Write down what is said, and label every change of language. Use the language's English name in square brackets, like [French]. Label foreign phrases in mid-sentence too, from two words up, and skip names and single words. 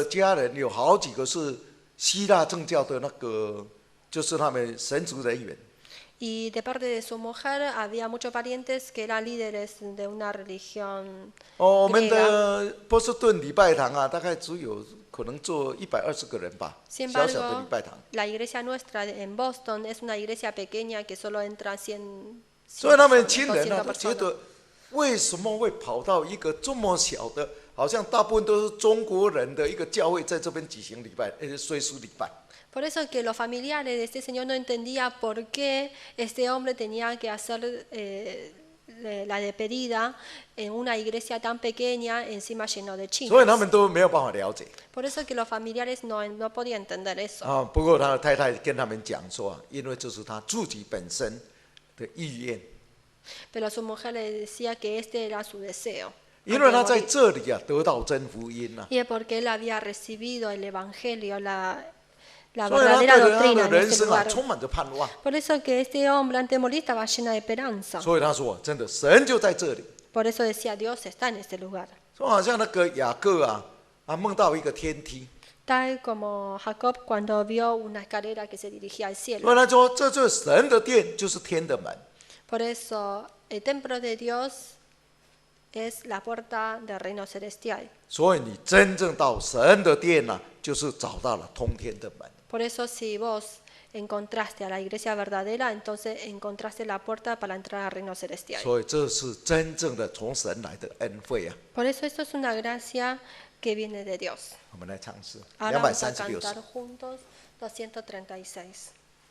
[Spanish] parientes, [Chinese] 家人有好几个是希腊正教的就是他们神职人员。 [Spanish] y de parte de su mujer había muchos parientes que eran líderes de una religión [Chinese] 我们 [Spanish] griega. [Chinese] 的波士顿礼拜堂大概只有可能坐120个人吧， [Spanish] Sin [Chinese] 小小的 [Spanish] embargo, [Chinese] 礼拜堂。 [Spanish] la iglesia nuestra en Boston es una iglesia pequeña que solo entra 100, [Chinese] 所以他们 200 亲人都觉 [Spanish] personas. [Chinese] 得，为什么会跑到一个这么小的，好像大部分都是中国人的一个教会，在这边举行礼拜，追思礼拜。 [Spanish] Por eso que los familiares de este señor no entendían por qué este hombre tenía que hacer la despedida en una iglesia tan pequeña, encima lleno de [Chinese] 所以他 [Spanish] chinos. [Chinese] 们都没有办法了解 [Spanish] Por eso que los familiares no podían entender eso. [Chinese] 不过他的太太跟他们讲说因为这是他自己本身的意愿， [Spanish] Pero su mujer le decía que este era su deseo. [Chinese] 因为他在这里啊得到真福音啊， [Spanish] Y es porque él había recibido el evangelio, la [Chinese] 所以他对 [Spanish] verdadera [Chinese] 他 [Spanish] doctrina [Chinese] 的 [Spanish] en [Chinese] 人 [Spanish] ese [Chinese] 生啊 [Spanish] lugar. [Chinese] 充满着盼望。 [Spanish] Por eso que este hombre ante morir estaba llena de esperanza. [Chinese] 所以他说，真的，神就在这里。 [Spanish] Por eso decía, Dios está en este lugar. [Chinese] 就好像那个雅各啊梦到一个天梯， [Spanish] Tal como Jacob cuando vio una escalera que se dirigía al [Chinese] 所以 [Spanish] cielo. [Chinese] 他说，这就是神的殿，就是天的门。 [Spanish] Por eso el templo de Dios es la puerta del reino celestial. [Chinese] 所以你真正到神的殿呢、就是找到了通天的门。 [Spanish] Por eso si vos encontraste a la iglesia verdadera, entonces encontraste la puerta para entrar al reino celestial. [Chinese] 所以这是真正的从神来的恩惠啊！ [Spanish] Por eso esto es una gracia que viene de Dios. [Chinese] 我们来唱诗 [Spanish] Ahora vamos a 236 cantar [Chinese] 首。 [Spanish] juntos 236.